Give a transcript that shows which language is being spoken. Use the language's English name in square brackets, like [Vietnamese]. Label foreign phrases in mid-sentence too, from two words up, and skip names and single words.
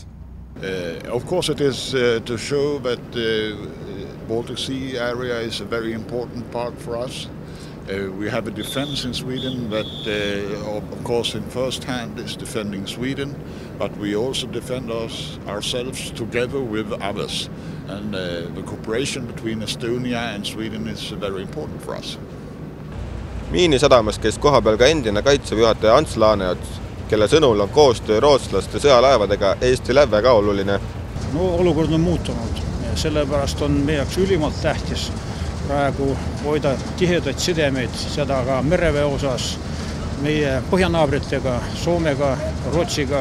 [English] Of course it is to show that the Baltic Sea area is a very important part for us. We have a defense in Sweden that of course in first hand is defending Sweden, but we also defend ourselves together with others, and the cooperation between Estonia and Sweden is very important for us. [Estonian] Miini sadamas käis kohapeal ka endine kaitseväe juhataja Ants Laaneots, kelle sõnul on koostöö rootslaste sõjalaevadega Eestile väga oluline. No, olukord on muutunud ja sellepärast on meie jaoks ülimalt tähtis praegu hoida tihedaid sidemeid, seda ka mereväe osas meie põhjanaabritega, Soomega, Rootsiga.